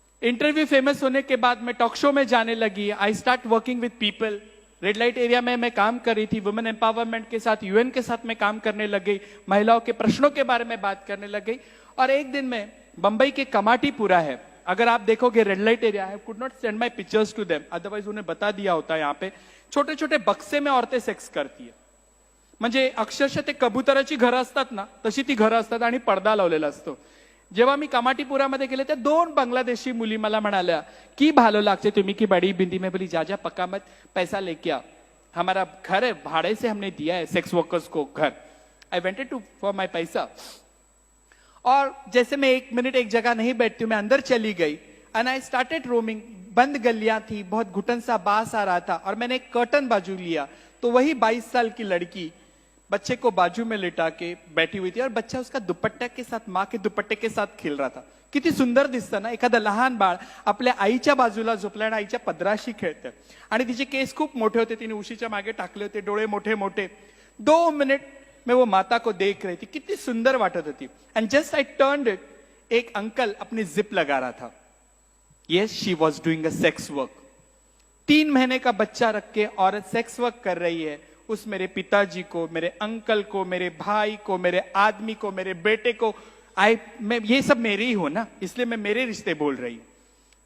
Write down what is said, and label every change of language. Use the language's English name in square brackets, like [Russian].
[Hindi] Interview famous होने के बाद मैं टॉक शो में जाने लगी। [English] I start working with people. [Hindi] Red light area में मैं काम कर रही थी, वुमेन एम्पावरमेंट के साथ, यूएन के साथ मैं काम करने लग गई, महिलाओं के प्रश्नों के बारे में बात करने लग गई। और एक दिन में बंबई के कमाटीपुरा है, अगर आप देखोगे red light area, [English] I could not send my pictures to them, otherwise [Hindi] उन्हें बता दिया होता। यहाँ पे छोटे छोटे बक्से में औरतें सेक्स करती है, [Marathi] म्हणजे अक्षरशः ते कबुतराची घरं असतात ना, तशी ती घरं असतात आणि पडदा लावलेला असतो। जेव्हा मी कमाटीपुरामध्ये गेले त्या 2 बांग्लादेशी मुली मला म्हणाल्या की [Bangla] भालो लागते [Hindi] तुम्ही की बड़ी बिंदी में, बोली जा जा पक्का मत, पैसा लेके आ, हमारा घर है, भाड़े से हमने दिया है सेक्स वर्कर्स को घर। [English] I wanted to for my [Hindi] पैसा, और जैसे मैं 1 मिनट एक जगह नहीं बैठती हूं, मैं अंदर चली गई [English] And I started roaming. [Hindi] बंद गलियां थी, बहुत घुटन सा बास आ रहा था, और मैंने एक कर्टन बाजू लिया तो वही 22 साल की लड़की बच्चे को बाजू में लिटा के बैठी हुई थी, और बच्चा उसका दुपट्टा के साथ, माँ के दुपट्टे के साथ खेल रहा था। [Marathi] किती सुंदर दिसतं ना, एखादं लहान बाळ आपल्या आईच्या बाजूला झोपलं आणि आईच्या पदराशी खेळतं, आणि तिचे केस खूप मोठे होते, तिने उशीच्या मागे टाकले होते, डोळे मोठे मोठे। [Hindi] 2 मिनट में वो माता को देख रही थी, कितनी सुंदर [Marathi] वाटत होती। [English] and just I turned it, [Hindi] एक अंकल अपनी जिप लगा रहा था। [English] Yes, she was doing a sex work. [Hindi] 3 महीने का बच्चा रख के औरत सेक्स वर्क कर रही है। उस मेरे पिताजी को, मेरे अंकल को, मेरे भाई को, मेरे आदमी को, मेरे बेटे को, मैं ये सब मेरे ही हो ना, इसलिए मैं मेरे रिश्ते बोल रही हूं।